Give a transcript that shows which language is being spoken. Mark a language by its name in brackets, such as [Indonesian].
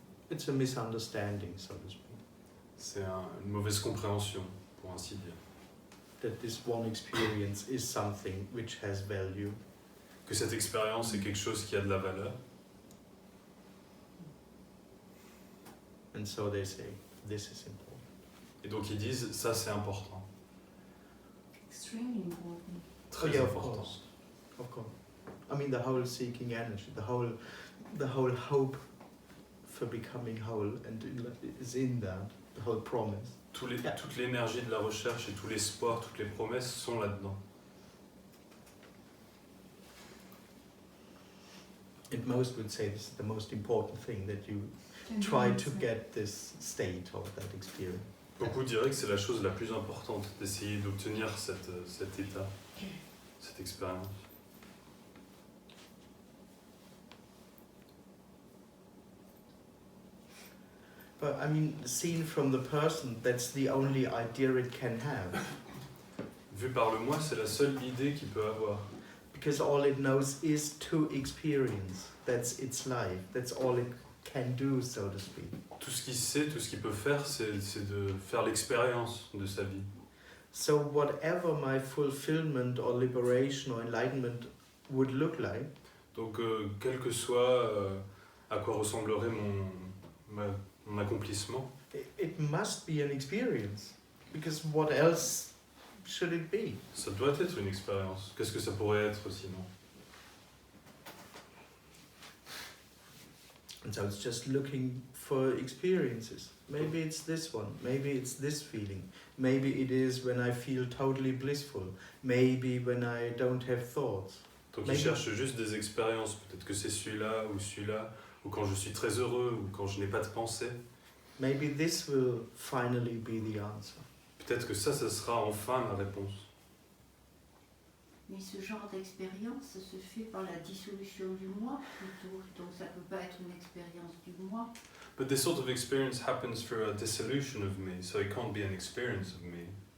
[English] It's a misunderstanding, so to speak. [French] C'est une mauvaise compréhension, pour ainsi dire. [English] That this one experience is something which has value. [French] Que cette expérience est quelque chose qui a de la valeur. [English] And so they say, this is important. [French] Et donc ils disent, ça c'est important. [English] Extremely important. [French] Très [English] Yeah, [French] important. [English] Of course. I mean, the whole seeking energy, the whole hope for becoming whole and is in that. the whole promise. [French] Toute l'énergie de la recherche et tout l'espoir, toutes les promesses sont là-dedans. [English] And most would say this is the most important thing, that you Can try be to answered. get this state or that experience. [French] Beaucoup diraient que c'est la chose la plus importante, d'essayer d'obtenir cet état, cette expérience. [English] But I mean, seen from the person, that's the only idea it can have. [French] Vu par le moi, c'est la seule idée qu'il peut avoir. [English] Because all it knows is to experience. That's its life. That's all it can do, so to speak. [French] Tout ce qu'il sait, tout ce qu'il peut faire, c'est de faire l'expérience de sa vie. [English] So whatever my fulfillment or liberation or enlightenment would look like, [French] Donc, quel que soit à quoi ressemblerait mon accomplissement, [English] it must be an experience. Because what else should it be? [French] ça doit être une expérience. Qu'est-ce que ça pourrait être sinon? [English] And so it's just looking for experiences. Maybe it's this one, maybe it's this feeling, maybe it is when I feel totally blissful, maybe when I don't have thoughts. [French] Donc, il cherche juste des expériences. Peut-être que c'est celui-là, ou quand je suis très heureux, ou quand je n'ai pas de pensée. [English] Maybe this will finally be the answer. [French] Peut-être que ça sera enfin ma réponse. Mais ce genre d'expérience se fait par la dissolution du moi plutôt, donc ça peut pas être une expérience du moi. [English] But this sort of experience happens through a dissolution of me, so it can't be an experience of me.